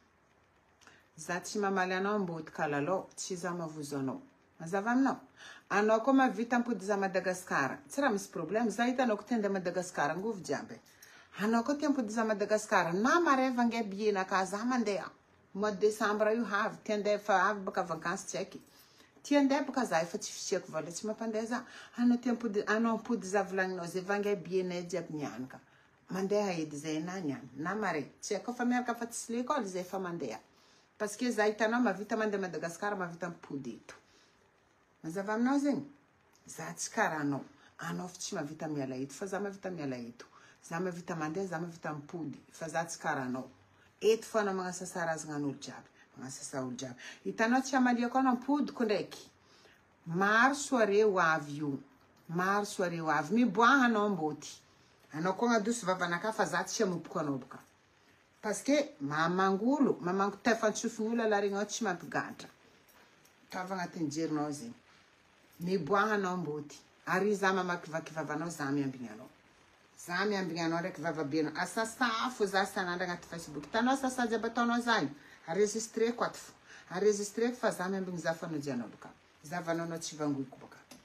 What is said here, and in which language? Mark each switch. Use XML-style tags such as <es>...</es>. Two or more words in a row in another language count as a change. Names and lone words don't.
<mg>za tsy mamaly anao mbody kalalao tsy za mavozo anao mazava aminao anao koa mavita ampody za Madagasikara tsy raha misy problème za hitanao ko tende Madagasikara ngovy jiaby anao koa tiampody za Madagasikara na mareva nge bienaka za mandeha</mg> <fr>mois de décembre</fr> <mg>io havy tiandeha fa avy baka vacances tsy haiky tiandeha baka za efa tsy fisiako vola tsy mampandeha za anao tiampody anao ampody za volagninao zay vange bienay jiaby nianaka mandeha edy zay na niany na mare tsy haiko fa miaraka fa tsy l'école zay fa mandeha</mg> <fr>parce que</fr> <mg>za hitanao mavita mandeha Madagasikara mavita ampody eto mazava aminao zegny za tsy karaha anao fa tsy mavita miala eto fa za mavita miala eto za mavita mandeha za mavita mipody fa za tsy karaha anao eto fa anao magnasasa razanan'olo jiaby magnasasa olo jiaby hitanao tsy amaliako anao mpodiko ndraiky maro soirée ho avy io maro soirée ho avy miboaha anao mboty anao koa agnadoso vavanaka fa za tsy amoboko anao boka</mg> <fr>parce que</fr> <mg>mamangolo mamango tefantsofiny alaregnao tsy mampigadra tava agnatin'ny jerinao zegny miboaha anao mboty ary za mamakivaky vavanao za miambigny anao za miambigny anao ndraiky vavabenao asasafo za sanandra agnaty Facebook hitanao sasa jiaby ataonao za io enregistré ko ato fo enregistré fa za miambigny za fanojianao boka zavanao anao tsy vangoiko boka</mg>